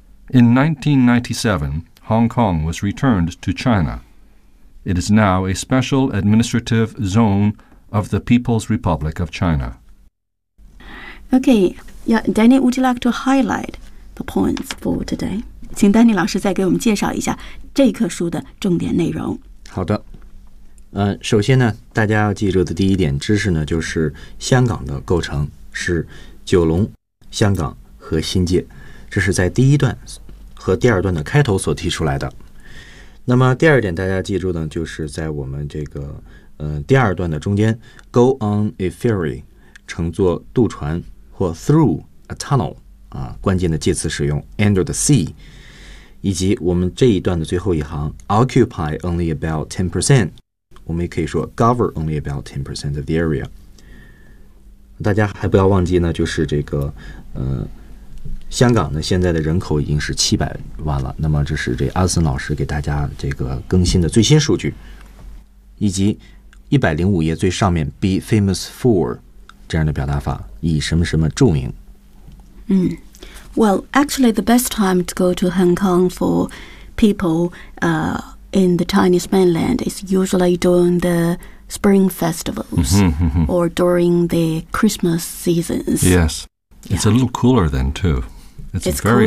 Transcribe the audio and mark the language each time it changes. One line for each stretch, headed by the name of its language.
English: In 1997, Hong Kong was returned to China. It is now a special administrative zone of the People's Republic of China. Okay, yeah, Danny, would you like to highlight the points for today?
Chinese: 请丹尼老师再给我们介绍一下这一课书的重点内容。好的，首先呢，大家要记住的第一点知识呢，就是香港的构成是九龙、香港和新界，这是在第一段和第二段的开头所提出来的。那么第二点大家记住呢，就是在我们这个第二段的中间 ，
English: go on a ferry，
Chinese: 乘坐渡船或
English: through a tunnel。
Chinese: 关键的介词使用
English: under the sea，
Chinese: 以及我们这一段的最后一行
English: occupy only about 10%，
Chinese: 我们也可以说
English: govern only about 10% of the area。
Chinese: 大家还不要忘记呢，就是这个香港呢现在的人口已经是700万了，那么这是这阿森老师给大家这个更新的最新数据，以及105页最上面
English: be famous for
Chinese: 这样的表达法，以什么什么著名。
English: Well, actually, the best time to go to Hong Kong for people in the Chinese mainland is usually during the spring festivals or during the Christmas seasons. Yes. It's a little cooler then, too. It's very